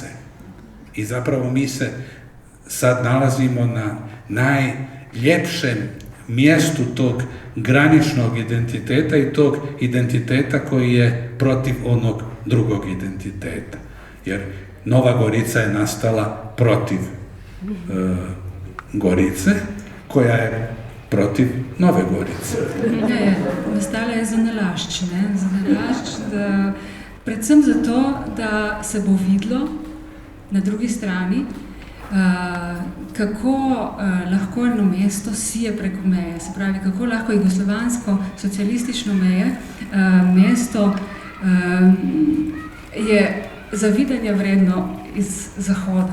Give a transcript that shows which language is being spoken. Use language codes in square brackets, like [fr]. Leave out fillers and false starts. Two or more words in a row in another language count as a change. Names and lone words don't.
[bs] I zapravo mi se sad nalazimo na najljepšem mjestu tog graničnog identiteta i tog identiteta koji je protiv onog drugog identiteta. Jer Nova Gorica je nastala protiv Gorice, koja je protiv Nove Gorice. [sl] Ne, nastala je zanalašč, da, predvsem zato, da se bo videlo na drugi strani, kako lahko eno mesto sije preko meje, se pravi, kako lahko jugoslovansko-socialistično mesto je zavidanja vredno iz Zahoda.